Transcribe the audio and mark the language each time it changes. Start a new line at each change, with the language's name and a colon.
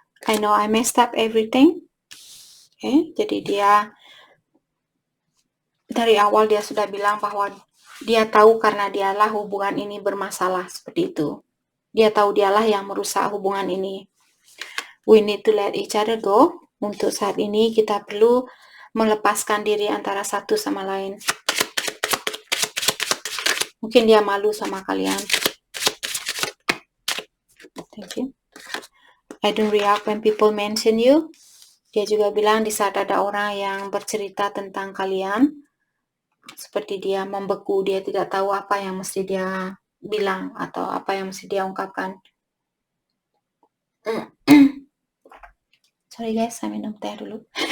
English: I know I messed up everything.
Indonesian: Oke, jadi dia dari awal dia sudah bilang bahwa dia tahu karena dialah hubungan ini bermasalah seperti itu. Dia tahu dialah yang merusak hubungan ini.
English: We need to let each other go.
Indonesian: Untuk saat ini kita perlu melepaskan diri antara satu sama lain. Mungkin dia malu sama kalian.
English: Thank you. I don't react when people mention you.
Indonesian: Dia juga bilang di saat ada orang yang bercerita tentang kalian, seperti dia membeku, dia tidak tahu apa yang mesti dia bilang atau apa yang mesti dia ungkapkan.
English: Sorry guys,
Indonesian: saya minum teh dulu.